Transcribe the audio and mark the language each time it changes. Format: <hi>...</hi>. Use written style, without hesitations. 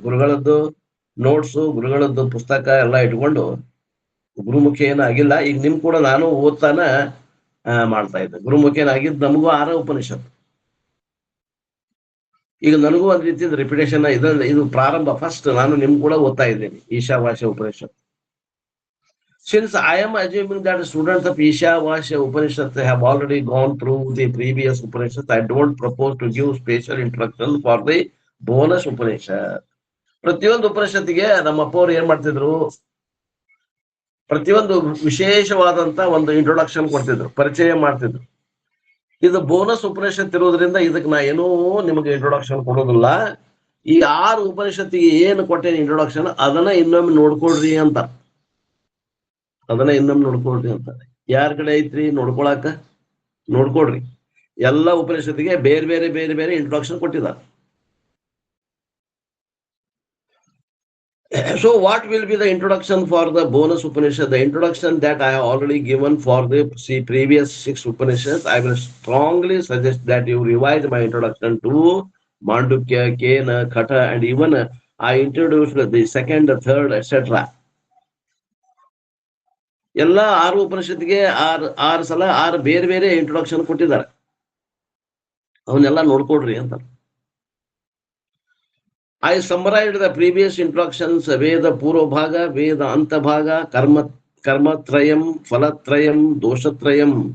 <kn>ಗುರುಗಳದ್ದು notes, ಗುರುಗಳದ್ದು ಪುಸ್ತಕ ಎಲ್ಲ ಇಟ್ಕೊಂಡು, ಗುರುಮುಖಿ ಏನಾಗಿಲ್ಲ. ಈಗ ನಿಮ್ ಕೂಡ ನಾನು ಓದ್ತಾನ ಮಾಡ್ತಾ ಇದ್ದೆ. ಗುರುಮುಖಿ ಏನಾಗಿದ್ದು ನಮಗೂ 6 ಉಪನಿಷತ್ತು. ಈಗ ನನಗೂ ಒಂದ್ ರೀತಿಯ ರಿಪಿಟೇಷನ್ ಇದು ಪ್ರಾರಂಭ. ಫಸ್ಟ್ ನಾನು ನಿಮ್ ಕೂಡ ಓದ್ತಾ ಇದ್ದೇನೆ Ishavasya Upanishad.</kn> <en>Since I am assuming that students of Ishavasya Upanishad have already gone through the previous Upanishad, I don't propose to give special instruction for the bonus Upanishad.</en> <kn>ಪ್ರತಿಯೊಂದು ಉಪನಿಷತ್ತಿಗೆ ನಮ್ಮ ಅಪ್ಪವ್ರು ಏನ್ ಮಾಡ್ತಿದ್ರು, ಪ್ರತಿಯೊಂದು ವಿಶೇಷವಾದಂತ ಒಂದು ಇಂಟ್ರೊಡಕ್ಷನ್ ಕೊಡ್ತಿದ್ರು, ಪರಿಚಯ ಮಾಡ್ತಿದ್ರು. ಇದು ಬೋನಸ್ ಉಪನಿಷತ್ ಇರೋದ್ರಿಂದ ಇದಕ್ಕೆ ನಾ ಏನೂ ನಿಮಗೆ ಇಂಟ್ರೊಡಕ್ಷನ್ ಕೊಡೋದಿಲ್ಲ. ಈ 6 ಉಪನಿಷತ್ತಿಗೆ ಏನು ಕೊಟ್ಟೇನೆ ಇಂಟ್ರೊಡಕ್ಷನ್ ಅದನ್ನ ಇನ್ನೊಮ್ಮೆ ನೋಡ್ಕೊಳ್ರಿ ಅಂತ, ಅದನ್ನ ಇನ್ನೊಮ್ಮೆ ನೋಡ್ಕೊಳ್ರಿ ಅಂತ. ಯಾರ ಕಡೆ ಐತ್ರಿ ನೋಡ್ಕೊಳಕ? ನೋಡ್ಕೊಳ್ರಿ. ಎಲ್ಲ ಉಪನಿಷತ್ತಿಗೆ ಬೇರೆ ಬೇರೆ ಬೇರೆ ಬೇರೆ ಇಂಟ್ರೊಡಕ್ಷನ್ ಕೊಟ್ಟಿದ್ದಾರೆ.</kn> <en>So what will be the introduction for the bonus Upanishad? The introduction that I have already given for the previous 6 Upanishads, I will strongly suggest that you revise my introduction to Mandukya, Kena, Kata, and even I introduced the second, third, etc.</en> <kn>ಎಲ್ಲ 6 ಉಪನಿಷತ್ತಿಗೆ 6 ಸಲ 6 ಬೇರೆ ಬೇರೆ introduction ಕೊಟ್ಟಿದ್ದಾರೆ. ಅವನ್ನೆಲ್ಲ ನೋಡ್ಕೊಡ್ರಿ ಅಂತ.</kn> <en>I summarized the previous introductions: Veda Purva Bhaga, Veda Anta Bhaga, Karmatrayam, Falatrayam, Doshatrayam.</en>